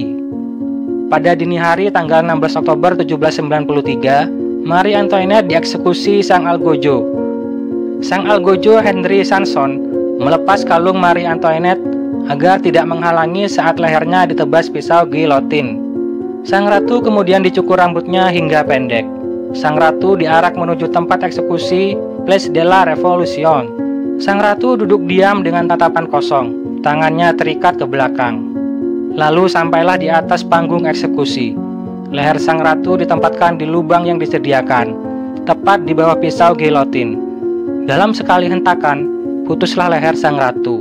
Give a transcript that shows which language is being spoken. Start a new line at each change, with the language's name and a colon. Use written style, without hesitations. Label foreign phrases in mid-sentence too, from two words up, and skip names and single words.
Indonesian: Pada dini hari tanggal 16 Oktober 1793, Marie Antoinette dieksekusi sang algojo. Sang algojo Henry Sanson melepas kalung Marie Antoinette agar tidak menghalangi saat lehernya ditebas pisau gilotin. Sang ratu kemudian dicukur rambutnya hingga pendek. Sang ratu diarak menuju tempat eksekusi Place de la Révolution. Sang ratu duduk diam dengan tatapan kosong, tangannya terikat ke belakang. Lalu sampailah di atas panggung eksekusi. Leher sang ratu ditempatkan di lubang yang disediakan, tepat di bawah pisau gilotin. Dalam sekali hentakan, putuslah leher sang ratu.